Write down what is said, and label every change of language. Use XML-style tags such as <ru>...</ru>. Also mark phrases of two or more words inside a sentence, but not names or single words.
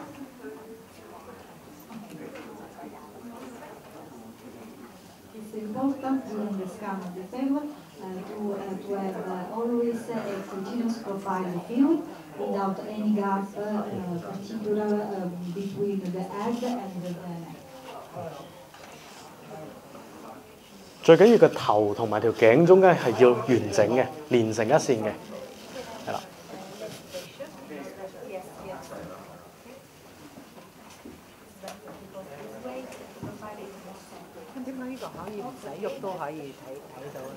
<en>It's important during the scan of the femur to have always a continuous profile of fluid without any gap particular between the head and the neck.</en> <yue>最緊要個頭同埋條頸中間係要完整嘅，連成一線嘅，係啦。點解呢個可以唔使喐都可以睇到咧？</yue>